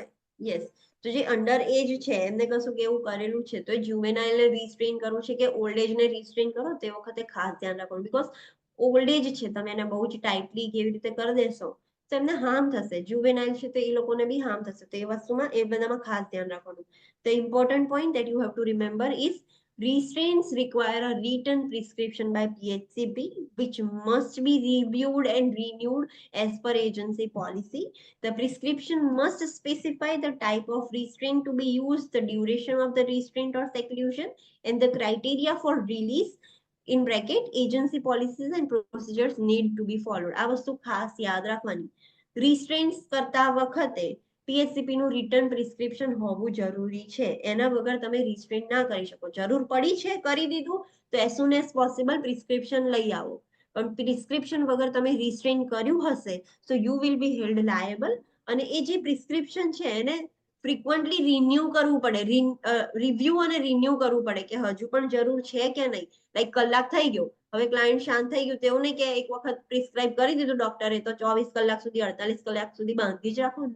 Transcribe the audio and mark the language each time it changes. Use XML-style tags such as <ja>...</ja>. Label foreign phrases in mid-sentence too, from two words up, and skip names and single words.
<gu>યસ, તો જે</gu> <en>under age</en> <gu>છે એમને કશું કેવું કરેલું છે તો જુવેનાઇલ ને રિસ્ટ્રેન કરવું છે કે</gu> <en>old age</en> <gu>ને રિસ્ટ્રેન કરો તે વખતે ખાસ ધ્યાન રાખવાનું. બીકોઝ</gu> <en>old age</en> <gu>છે, તમે એને બહુ જ ટાઇટલી કેવી રીતે કરી દેશો તો એમને હાર્મ થશે. જુવેનાઇલ છે તો એ લોકોને બી હાર્મ થશે. તો એ વસ્તુમાં એ બધામાં ખાસ ધ્યાન રાખવાનું.</gu> <en>The important point that you have to remember is restraints require a written prescription by PHCP, which must be reviewed and renewed as per agency policy. The prescription must specify the type of restraint to be used, the duration of the restraint or seclusion, and the criteria for release. In bracket, agency policies and procedures need to be followed.</en> <gu>આ વસ્તુ ખાસ યાદ રાખવાની. રિસ્ટ્રેન્ટ્સ કરતા વખતે PHCP નું</gu> <en>return prescription</en> <gu>હોવું જરૂરી છે. એના વગર તમે રિસ્ટ્રેન્ટ ના કરી શકો. જરૂર પડી છે, કરી દીધું તો</gu> <en>as soon as possible</en> <gu>પ્રિસ્ક્રિપ્શન લઈ આવો. પણ પ્રિસ્ક્રિપ્શન વગર તમે રિસ્ટ્રેન કર્યું હશે</gu> <en>so you will be held liable.</en> <gu>અને એ જે પ્રિસ્ક્રિપ્શન છે એને</gu> <en>frequently renew</en> <gu>કરવું પડે, રિવ્યુ અને રિન્યુ કરવું પડે કે હજુ પણ જરૂર છે કે નહીં. લાઈક કલાક થઈ ગયો, હવે ક્લાયન્ટ શાંત થઈ ગયું, તેવું નહીં કે એક વખત પ્રિસ્ક્રાઇબ કરી દીધું ડોક્ટરે તો 24 કલાક સુધી 48 કલાક સુધી બાંધી જ રાખો.</gu>